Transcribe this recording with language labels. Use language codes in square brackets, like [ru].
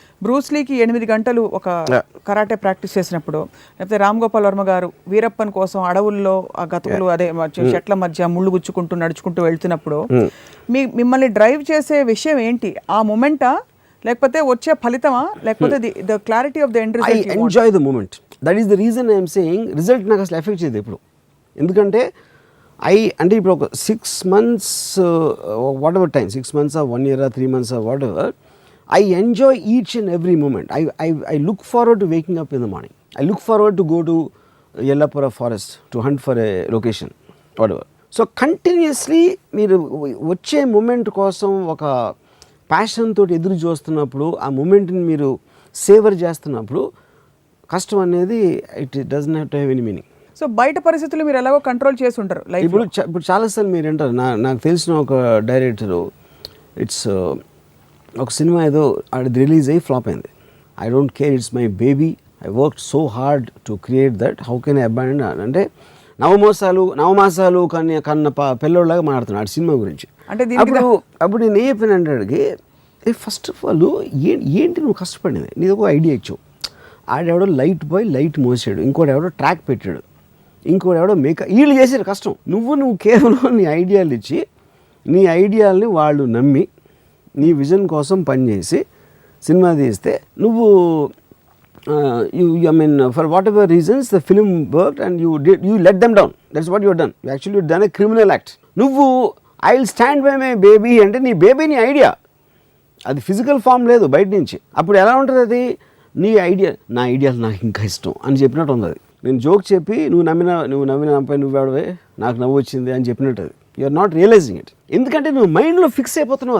[te] బ్రూస్లీకి 8 గంటలు ఒక karate practice చేసినప్పుడు, లేకపోతే రామ్ గోపాల్ వర్మ గారు వీరప్పన్ కోసం అడవుల్లో ఆ గతుకులు అదే చెట్ల మధ్య ముళ్ళు గుచ్చుకుంటూ నడుచుకుంటూ వెళ్తున్నప్పుడు మిమ్మల్ని డ్రైవ్ చేసే విషయం ఏంటి? ఆ మూమెంటా, లేకపోతే వచ్చే ఫలితమా, లేకపోతే [en] The clarity of the end result? I enjoy the moment. That is the reason I'm saying result [te] నాకు అసలు ఎఫెక్ట్ చేయదు ఎప్పుడు. ఎందుకంటే అంటే ఇప్పుడు ఒక [en] 6 months whatever time, 6 months or 1 year or 3 months or whatever, I enjoy each and every moment. I look forward to waking up in the morning. I look forward to go to Yellapura forest to hunt for a location, whatever. [te] So continuously మీరు వచ్చే moment కోసం ఒక passion తోటి ఎదురు చూస్తున్నప్పుడు, ఆ మూమెంట్ని మీరు saver చేస్తున్నప్పుడు కష్టం అనేది [en] It doesn't have to have any meaning. [te] So బయట పరిస్థితులు మీరు ఎలాగో కంట్రోల్ చేసి ఉంటారు లైఫ్. ఇప్పుడు చాలాసార్లు మీరు అంటారు, నాకు తెలిసిన ఒక డైరెక్టరు, ఇట్స్ ఒక సినిమా ఏదో అది రిలీజ్ అయ్యి ఫ్లాప్ అయింది. [en] I don't care, it's my baby, I work so hard to create that, how can I abandon. [te] అంటే నవమాసాలు కన్న పిల్లోళ్ళలాగా మాట్లాడుతున్నాడు ఆ సినిమా గురించి. అంటే అప్పుడు నేను ఏ చెప్పిన అంటే, ఫస్ట్ ఆఫ్ ఆల్ ఏంటి నువ్వు కష్టపడింది, నీది ఒక ఐడియా ఇచ్చావు. ఆడెవడో లైట్ బాయ్ లైట్ మోసాడు, ఇంకోటి ఎవడో ట్రాక్ పెట్టాడు, ఇంకోటి ఎవడో మేకప్, వీళ్ళు చేసారు కష్టం. నువ్వు కేవలం నీ ఐడియాలు ఇచ్చి, నీ ఐడియాలని వాళ్ళు నమ్మి నీ విజన్ కోసం పనిచేసి సినిమా తీస్తే నువ్వు [en] I mean for whatever reasons the film worked and you let them down. That's what you have done. You actually done a criminal act. [te] నువ్వు [en] I will stand by my baby [te] అంటే నీ baby నీ idea, అది physical form లేదు బయట నుంచి. అప్పుడు ఎలా ఉంటుంది అది, నీ ఐడియా నా ఐడియాలు నాకు ఇంకా ఇష్టం అని చెప్పినట్టు ఉంది. అది నేను జోక్ చెప్పి నువ్వు నమ్మిన నాపై నువ్వెవడవే నాకు నవ్వు వచ్చింది అని చెప్పినట్టు. అది [en] You're not realising it. [te] ఎందుకంటే నువ్వు మైండ్లో ఫిక్స్ అయిపోతున్నావు.